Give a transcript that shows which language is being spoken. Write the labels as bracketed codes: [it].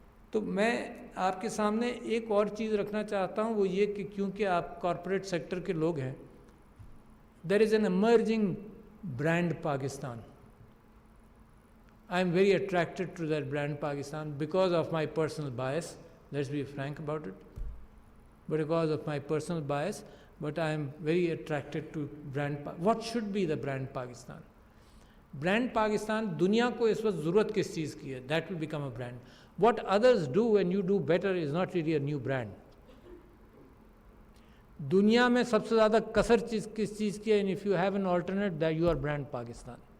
[ur] تو میں آپ کے سامنے ایک اور چیز رکھنا چاہتا ہوں, وہ یہ کہ کیونکہ آپ کارپوریٹ سیکٹر کے لوگ ہیں, [en] There is an emerging brand Pakistan. I am very attracted to that brand Pakistan because of my personal bias. Let's be frank about it. Because of my personal bias, but I am very attracted to brand. What should be the brand Pakistan? Brand Pakistan, [ur] دنیا کو اس وقت ضرورت کس چیز کی ہے, [en] that will become a brand. What others do when you do better is not really a new brand. [ur] دنیا میں سب سے زیادہ کثر چیز کس چیز کی ہے؟ [en] And if you have an alternate that you are brand Pakistan.